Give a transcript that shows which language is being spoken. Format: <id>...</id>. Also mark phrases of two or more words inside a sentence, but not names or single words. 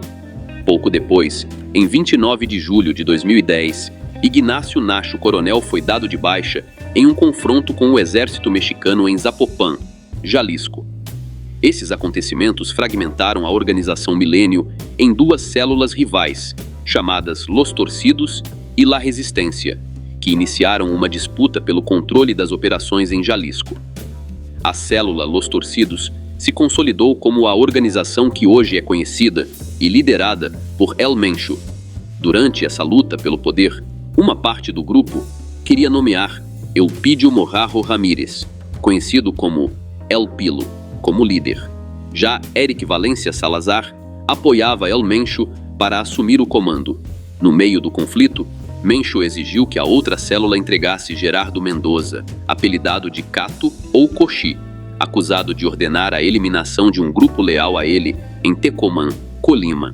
<pt>Pouco depois, em 29 de julho de 2010, Ignacio Nacho Coronel foi dado de baixa em um confronto com o exército mexicano em Zapopan, Jalisco. Esses acontecimentos fragmentaram a organização Milênio em duas células rivais, chamadas Los Torcidos e La Resistência, que iniciaram uma disputa pelo controle das operações em Jalisco. A célula Los Torcidos se consolidou como a organização que hoje é conhecida e liderada por El Mencho. Durante essa luta pelo poder, uma parte do grupo queria nomear Elpidio Mojarro Ramírez, conhecido como El Pilo, como líder. Já Eric Valência Salazar apoiava El Mencho para assumir o comando. No meio do conflito, Mencho exigiu que a outra célula entregasse Gerardo Mendoza, apelidado de Cato ou Coxi, acusado de ordenar a eliminação de um grupo leal a ele em Tecomán, Colima.</pt>